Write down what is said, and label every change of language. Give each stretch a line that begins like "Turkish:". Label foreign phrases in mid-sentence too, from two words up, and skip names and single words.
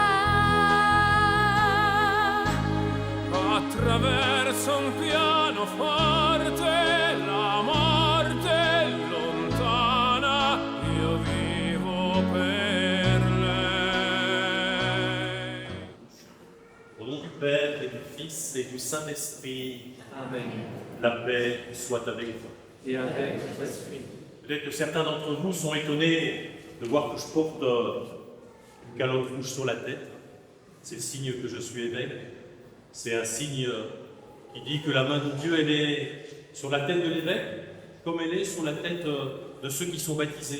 Italian: attraverso un pianoforte. La morte è lontana, io vivo per lei.
French: Au nom du Père et du Fils et du Saint-Esprit, Amen. la paix soit avec vous. Et avec votre esprit. Peut-être que certains d'entre vous sont étonnés de voir que je porte une calotte rouge sur la tête. C'est le signe que je suis évêque. C'est un signe qui dit que la main de Dieu, elle est sur la tête de l'évêque, comme elle est sur la tête de ceux qui sont baptisés.